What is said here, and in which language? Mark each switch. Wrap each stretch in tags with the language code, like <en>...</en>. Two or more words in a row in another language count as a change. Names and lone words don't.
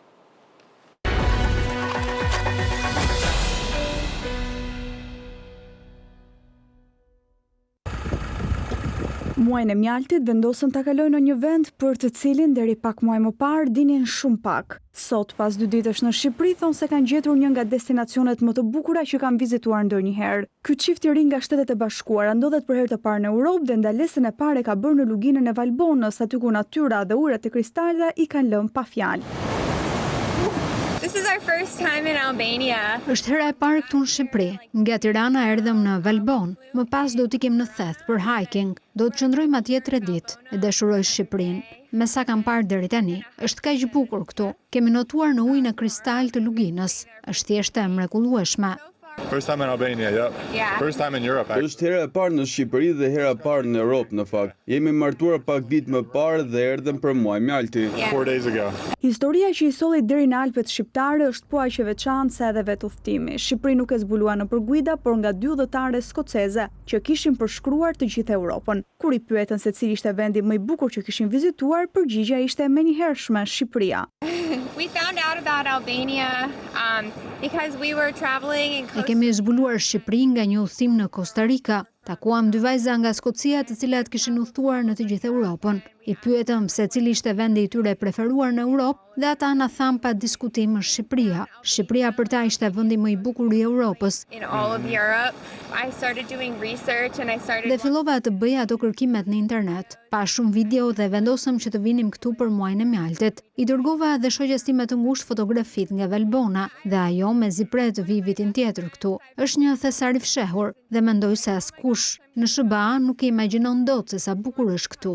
<sq>Muajin e mjaltit vendosën ta kalojnë në një vend për të cilin deri pak muaj më parë dinin shumë pak. Sot, pas 2 ditësh në Shqipëri, thonë se kanë gjetur një nga destinacionet më të bukura që kanë vizituar ndonjëherë. Ky çift i ri nga Shtetet e Bashkuara ndodhet për herë të parë në Europë dhe ndalesën e parë ka bërë në luginën e Valbonës, aty ku natyra dhe ujërat e kristaleve i kanë lënë pa fjalë.</sq> <en>This is our first time in Albania.</en> <sq>Është hera e parë këtu në Shqipëri. Nga Tirana erdhëm në Valbon. Më pas do t'ikim në Theth për hiking. Do të qëndrojmë atje 3 ditë e dashuroj Shqipërinë. Me sa kam parë deri tani, është kaq bukur këtu. Kemi notuar në ujin e kristal të luginës. Është thjesht e mrekullueshme.</sq> <en>First time in Albania, yeah. First time in Europe.</en> <sq>Është hera e parë në Shqipëri dhe hera e parë në Europë në fakt. Jemi martuar pak ditë më parë dhe erdhëm për muaj mjalti.</sq> <en>4 days ago.</en> <sq>Historia që i solli deri në Alpet shqiptare është po aq e veçantë sa edhe vetë udhtimi. Shqipëri nuk e zbulua nëpër guida, por nga 2 udhëtare skoceze që kishin përshkruar të gjithë Europën. Kur i pyetën se cili ishte vendi më i bukur që kishin vizituar, përgjigjja ishte menjëhershme Shqipëria.</sq> <en>We found out about Albania because we were traveling in</en> <sq>Ne kemi zbuluar Shqipërinë nga një udhëtim në Costa Rica. Takuam 2 vajza nga Skocia të cilat kishin udhëtuar në të gjithë Europën. I pyetëm se cili ishte vendi i tyre preferuar në Europë dhe ata na thanë pa diskutim Shqipëria. Shqipëria për ta ishte vendi më i bukur i Europës.</sq> <en>in all of Europe. I started doing research and I started</en> <sq>Dhe fillova të bëja ato kërkimet në internet. Pa shumë video dhe vendosëm që të vinim këtu për muajin e mjaltit. I dërgova edhe shoqes time të ngushtë fotografit nga Valbona dhe ajo mezi pret të vi vitin tjetër këtu. Është një thesar i fshehur dhe mendoj se askush në SBA nuk e imagjinon dot se sa bukur është këtu.</sq>